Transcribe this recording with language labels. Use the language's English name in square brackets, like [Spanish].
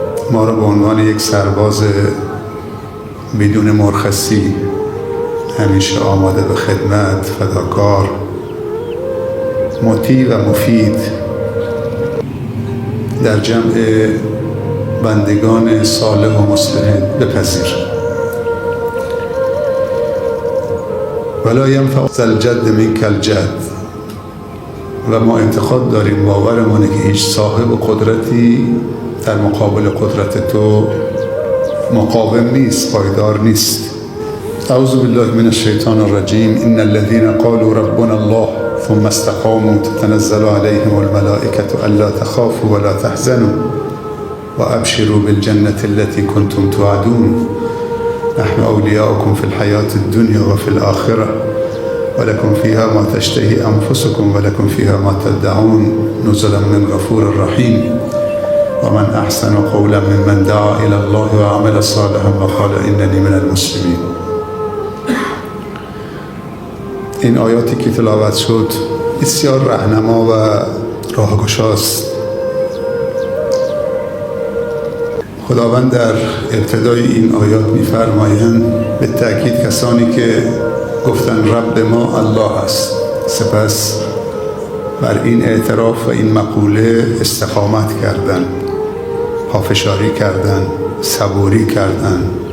[Persian] ما را به عنوان یک سرباز بدون مرخصی، همیشه آماده به خدمت، فداکار، مطیع و مفید در جمع بندگان صالح و مصلح بپذیر. [Arabic] ولا ینفع ذا الجد منک الجد. [Persian] و ما اعتقاد داریم، باورمونه که هیچ صاحب قدرتی در مقابل قدرت تو مقاوم نیست، پایدار نیست. [Arabic] اعوذ بالله من الشیطان الرجیم. ان الذين قالوا ربنا الله ثم استقاموا تتنزل عليهم الملائكة الا تخافوا ولا تحزنوا وابشروا بالجنة التي كنتم توعدون نحن اولياؤكم في الحياة الدنيا وفي الآخرة ولكم فيها ما تشتهي انفسكم ولكم فيها ما تدعون نزلا من غفور رحیم. ومن احسن قولا ممن دعا الى الله وعمل صالحا وقال انني من المسلمین. [Persian] این آیاتی که تلاوت شد بسیار راهنما و راهگشاست. خداوند در ابتدای این آیات می‌فرمایند به تأکید کسانی که گفتن رب ما الله است، سپس بر این اعتراف و این مقوله استقامت کردن، پافشاری کردن، صبوری کردن.